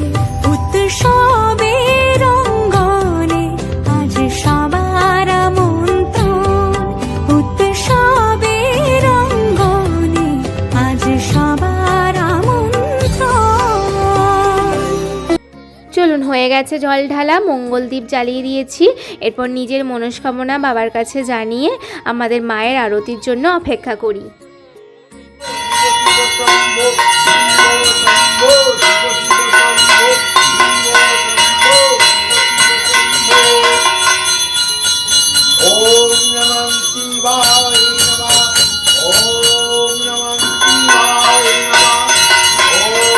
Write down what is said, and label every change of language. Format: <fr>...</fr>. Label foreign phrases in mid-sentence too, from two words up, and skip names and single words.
<bn>উৎসবের অঙ্গনে আজ সবার আমন্ত্রণ, উৎসবের অঙ্গনে আজ সবার আমন্ত্রণ। চলুন, হয়ে গেছে জল ঢালা, মঙ্গলদীপ জ্বালিয়ে দিয়েছি। এরপর নিজের মনস্কামনা বাবার কাছে জানিয়ে আমাদের মায়ের আরতির জন্য অপেক্ষা করি।</bn> <sa>ওম নমঃ শিবায় নমঃ, ওম নমঃ শিবায় নমঃ, ওম</sa>